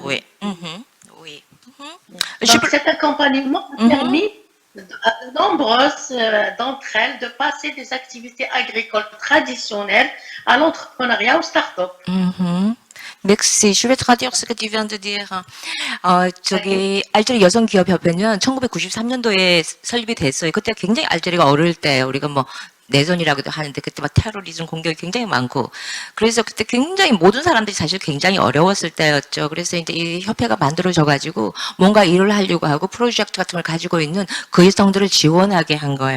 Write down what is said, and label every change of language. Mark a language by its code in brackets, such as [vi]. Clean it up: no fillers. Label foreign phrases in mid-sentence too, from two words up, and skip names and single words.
[fr] oui. Oui. Donc, cet accompagnement a permis à de nombreuses d'entre elles de passer des activités agricoles traditionnelles à l'entrepreneuriat, au start-up. 맥시, je vais traduire ce que tu viens de dire. [ko] 저기 알제리 여성기업협회는 1993년도에 설립이 됐어요. 그때 굉장히 알제리가 어릴 때 우리가 뭐 내전이라고도 하는데 그때 막 테러리즘 공격이 굉장히 많고 그래서 그때 굉장히 모든 사람들이 사실 굉장히 어려웠을 때였죠. 그래서 이제 이 협회가 만들어져 가지고 뭔가 일을 하려고 하고 프로젝트 같은 걸 가지고 있는 그 여성들을 지원하게 한 거예요.